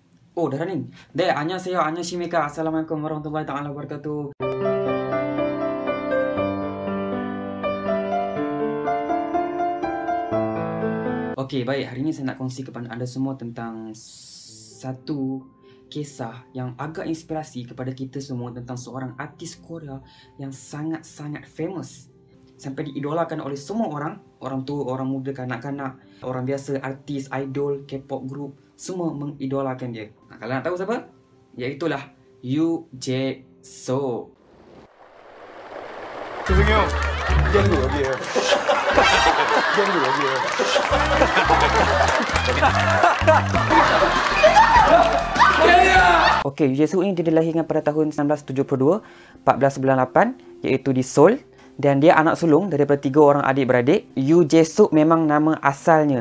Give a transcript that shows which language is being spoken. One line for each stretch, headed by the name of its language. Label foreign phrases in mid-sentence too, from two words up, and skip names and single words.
Malay: Oh, dah running.
Korean: 안녕하세요. 안녕하십니까.
Arabic: السلام عليكم ورحمة الله تعالى وبركاته.
Malay: Okey, baik. Hari ini saya nak kongsi kepada anda semua tentang satu kisah yang agak inspirasi kepada kita semua tentang seorang artis Korea yang sangat-sangat famous. Sampai diidolakan oleh semua orang. Orang tua, orang muda, kanak-kanak, orang biasa, artis, idol,
English: K-pop group,
Malay: semua mengidolakan dia. Kalau nak tahu siapa? Iaitulah Yoo Jae-suk.
Korean: 죄송해요. 이장도 여기에요. 이장도 여기에요.
Malay: Okey, Yoo Jae-suk ni dia dilahirkan pada tahun 1972, 14 bulan 8, iaitu di Seoul. Dan dia anak sulung daripada 3 orang adik-beradik. Yoo Jae-suk memang nama asalnya.